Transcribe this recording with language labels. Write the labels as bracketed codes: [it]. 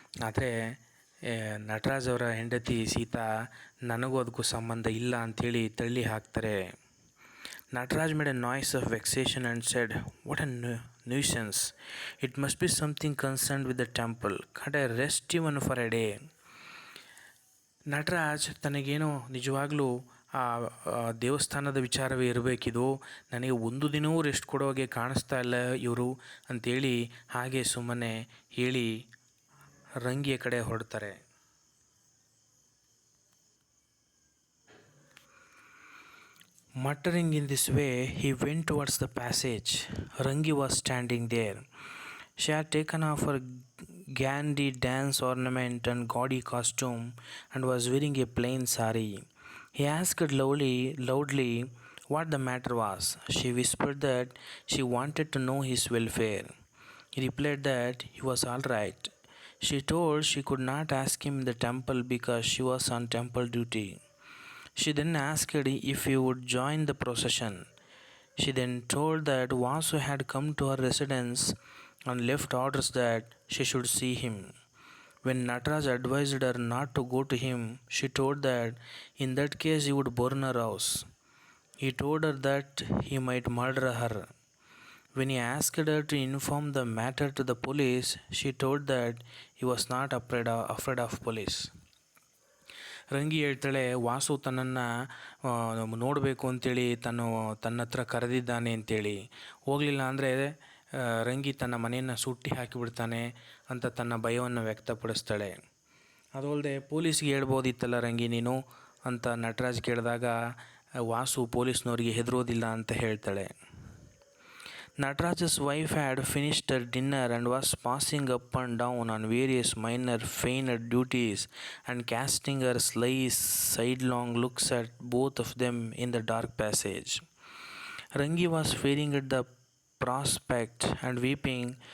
[kn] ಆದರೆ ನಟರಾಜ್ ಅವರ ಹೆಂಡತಿ ಸೀತಾ ನನಗೂ ಅದಕ್ಕೂ ಸಂಬಂಧ ಇಲ್ಲ ಅಂಥೇಳಿ ತಳ್ಳಿ ಹಾಕ್ತಾರೆ. [en] Nataraj made a noise of vexation and said, "What a nuisance. It must be something concerned with the temple. Can't I rest even for a day?" [kn] Nataraj ತನಗೇನೋ ನಿಜವಾಗ್ಲೂ ಆ ದೇವಸ್ಥಾನದ ವಿಚಾರವೇ ಇರಬೇಕಿದು, ನನಗೆ ಒಂದು ದಿನವೂ ರೆಸ್ಟ್ ಕೊಡೋಗೆ ಕಾಣಿಸ್ತಾ ಇಲ್ಲ ಇವರು ಅಂಥೇಳಿ ಹಾಗೆ ಸುಮ್ಮನೆ ಹೇಳಿ ರಂಗಿಯ ಕಡೆ ಹೊರಡ್ತಾರೆ. [en] Muttering in this way, he went towards the passage. Rangi was standing there. She had taken off her gandhi dance ornament and gaudy costume and was wearing a plain sari. He asked loudly what the matter was. She whispered that she wanted to know his welfare. He replied that he was all right. She told she could not ask him in the temple because she was on temple duty. She then asked if he would join the procession. She then told that Vasu had come to her residence and left orders that she should see him. When Nataraj advised her not to go to him, she told that in that case he would burn her house. He told her that he might murder her. When he asked her to inform the matter to the police, she told that he was not afraid of police. [kn] ರಂಗಿ ಹೇಳ್ತಾಳೆ, ವಾಸು ತನ್ನನ್ನು ನೋಡಬೇಕು ಅಂತೇಳಿ ತನ್ನ ಹತ್ರ ಕರೆದಿದ್ದಾನೆ ಅಂತೇಳಿ. ಹೋಗಲಿಲ್ಲ ಅಂದರೆ ರಂಗಿ ತನ್ನ ಮನೆಯನ್ನು ಸುಟ್ಟಿ ಹಾಕಿಬಿಡ್ತಾನೆ ಅಂತ ತನ್ನ ಭಯವನ್ನು ವ್ಯಕ್ತಪಡಿಸ್ತಾಳೆ. ಅದು ಅಲ್ಲದೆ ಪೊಲೀಸ್ಗೆ ಹೇಳ್ಬೋದಿತ್ತಲ್ಲ ರಂಗಿ ನೀನು ಅಂತ ನಟರಾಜ್ ಕೇಳಿದಾಗ ವಾಸು ಪೊಲೀಸ್ನವ್ರಿಗೆ ಹೆದರೋದಿಲ್ಲ ಅಂತ ಹೇಳ್ತಾಳೆ. [en] Nataraj's wife had finished her dinner and was passing up and down on various minor feigner duties and casting her sly sidelong looks at both of them in the dark passage. Rangi was fearing at the prospect and weeping.